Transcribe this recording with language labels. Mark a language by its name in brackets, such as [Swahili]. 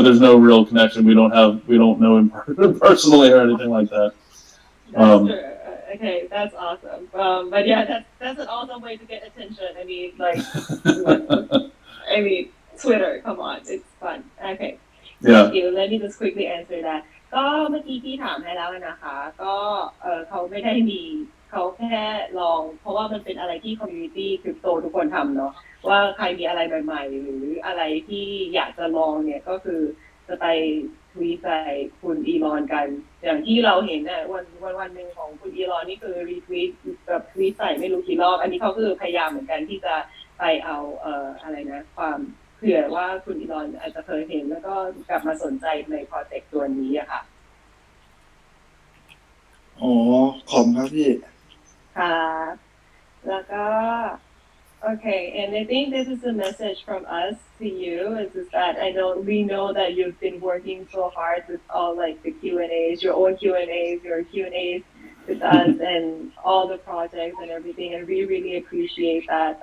[English] There's no real connection. We don't know him personally or anything like that. That's true. Okay, that's awesome. But yeah, that's an awesome way to get attention. I mean, like, Twitter. Come on, it's fun. Okay. Thank you. Let me just quickly answer that. [Thai] ก็เมื่อกี้ที่ถามให้แล้วนะคะก็เขาไม่ได้มีเขาแค่ลองเพราะว่ามันเป็นอะไรที่คอมมูนิตี้คริปโตทุกคนทำเนาะว่าใครมีอะไรใหม่ๆหรืออะไรที่อยากจะลองเนี่ยก็คือจะไป ทวีตใส่คุณอีลอนกันอย่างที่เราเห็นน่ะวันหนึ่งของคุณอีลอนนี่คือรีทวีตกับทวีตใส่ไม่รู้กี่รอบอันนี้เขาคือพยายามเหมือนกันที่จะไปเอาอะไรนะความเผื่อว่าคุณอีลอนอาจจะเคยเห็นแล้วก็กลับมาสนใจในโปรเจกต์ตัวนี้อะค่ะ อ๋อขอบครับพี่ ค่ะแล้วก็ [English] Okay, and I think this is a message from us to you is that we know that you've been working so hard with all like the Q&As, your own Q&As, your Q&As with us and all the projects and everything, and we really appreciate that.